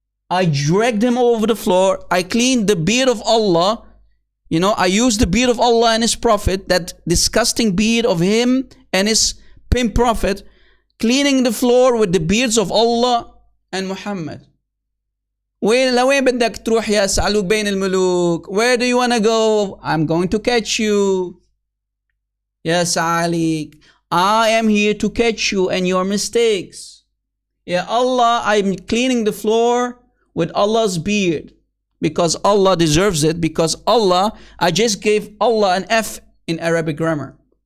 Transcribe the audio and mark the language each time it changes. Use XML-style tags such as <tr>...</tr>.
<en>I dragged him over the floor. I cleaned the beard of Allah. You know, I used the beard of Allah and his prophet, that disgusting beard of him and his pimp prophet, cleaning the floor with the beards of Allah and Muhammad.</en> <ar>لوين بدك تروح يا سعلوك بين الملوك?</ar> <en>Where do you want to go? I'm going to catch you. Ya Sa'alik, I am here to catch you and your mistakes. Ya Allah, I'm cleaning the floor with Allah's beard. Because Allah deserves it. Because Allah, I just gave Allah an F in Arabic grammar.</en>